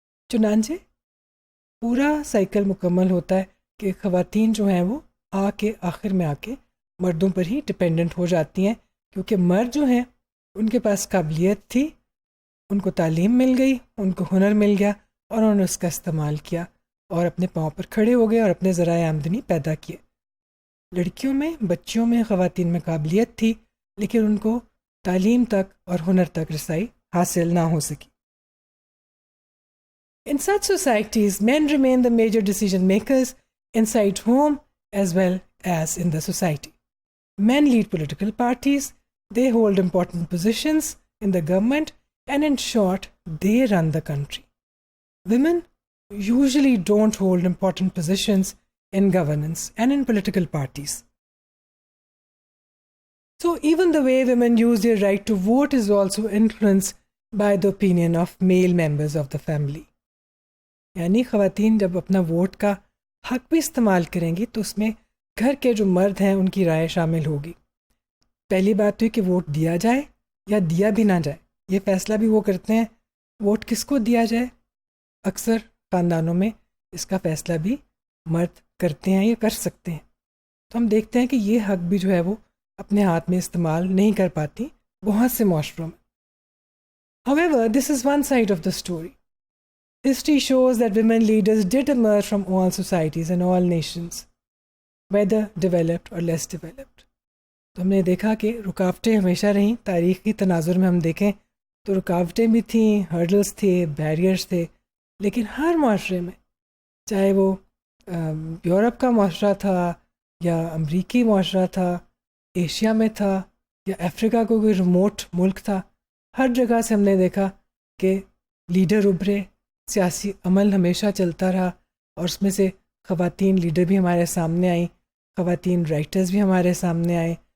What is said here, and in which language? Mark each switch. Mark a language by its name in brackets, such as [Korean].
[Urdu] چنانچہ پورا سائیکل مکمل ہوتا ہے کہ خواتین جو ہیں وہ آخر میں آ کے مردوں پر ہی ڈپینڈنٹ ہو جاتی ہیں، کیونکہ مرد جو ہیں ان کے پاس قابلیت تھی، ان کو تعلیم مل گئی، ان کو ہنر مل گیا اور انہوں نے اس کا استعمال کیا اور اپنے پاؤں پر کھڑے ہو گئے اور اپنے ذرائع آمدنی پیدا کیے. لڑکیوں میں، بچیوں میں، خواتین میں قابلیت تھی لیکن ان کو تعلیم تک اور ہنر تک رسائی حاصل نہ ہو سکی. [English] In such societies, men remain the major decision makers inside home as well as in the society. Men lead political parties, they hold important positions in the government, and in short, they run the country. Women usually don't hold important positions in governance and in political parties. So even the way women use their right to vote is also influenced by the opinion of male members of the family. [Urdu] یعنی خواتین جب اپنا vote کا حق بھی استعمال کریں گی تو اس میں گھر کے جو مرد ہیں ان کی رائے شامل ہوگی. پہلی بات تو یہ کہ ووٹ دیا جائے یا دیا بھی نہ جائے، یہ فیصلہ بھی وہ کرتے ہیں. ووٹ کس کو دیا جائے، اکثر خاندانوں میں اس کا فیصلہ بھی مرد کرتے ہیں یا کر سکتے ہیں. تو ہم دیکھتے ہیں کہ یہ حق بھی جو ہے وہ اپنے ہاتھ میں استعمال نہیں کر پاتی بہت سے معاشروں میں. [English] However, this is one side of the story. History shows that women leaders did emerge from all societies and all nations, whether developed or less developed. [Urdu] تو ہم نے دیکھا کہ رکاوٹیں ہمیشہ رہیں. تاریخ کی تناظر میں ہم دیکھیں تو رکاوٹیں بھی تھیں، ہرڈلز تھے، بیریئرز تھے، لیکن ہر معاشرے میں، چاہے وہ یورپ کا معاشرہ تھا یا امریکی معاشرہ تھا، ایشیا میں تھا یا افریقہ کو کوئی ریموٹ ملک تھا، ہر جگہ سے ہم نے دیکھا کہ لیڈر ابھرے، سیاسی عمل ہمیشہ چلتا رہا، اور اس میں سے خواتین لیڈر بھی ہمارے سامنے آئیں، خواتین رائٹرز بھی ہمارے سامنے آئے،